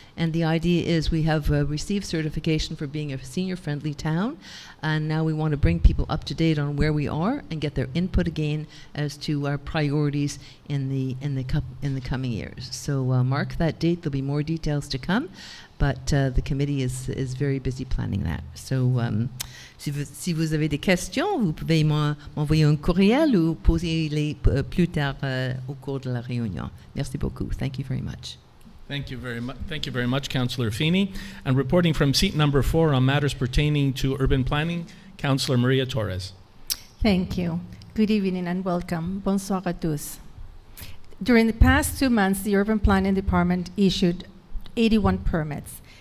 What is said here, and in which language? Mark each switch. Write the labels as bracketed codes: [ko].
[en] And the idea is we have received certification for being a senior-friendly town, and now we want to bring people up to date on where we are and get their input again as to our priorities in the coming years. So mark that date. There'll be more details to come. But the committee is very busy planning that. [fr] So, si vous avez des questions, vous pouvez m'envoyer un courriel ou poser-les plus tard au cours de la réunion. Merci beaucoup. [en] Thank you very much. Thank you very much, Councillor Feeney. And reporting from seat number 4 on matters pertaining to urban planning, Councillor Maria Torres. Thank you. Good evening and welcome. [fr] Bonsoir à tous. [en] During the past 2 months, the Urban Planning Department issued 81 permits.